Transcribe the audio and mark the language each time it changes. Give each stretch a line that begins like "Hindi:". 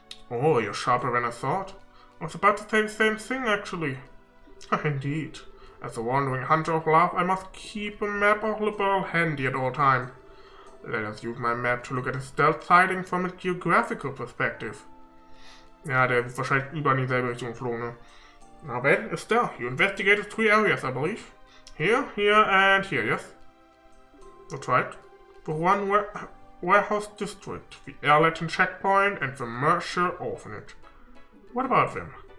English: Oh, you're sharper than I thought. I was about to say the same thing, actually. Indeed. As a wandering hunter of love, I must keep a map of the world handy at all times. Let us use my map to look at Estelle's sighting from a geographical perspective.
German: Ja, der ist wahrscheinlich überall in dieselbe Richtung geflogen, ne?
English: Now then, Estelle, you investigated 3 areas, I believe. Here, here, and here, yes? That's right. The one warehouse district, the Erlatin checkpoint, and the Mercier orphanage. What about them?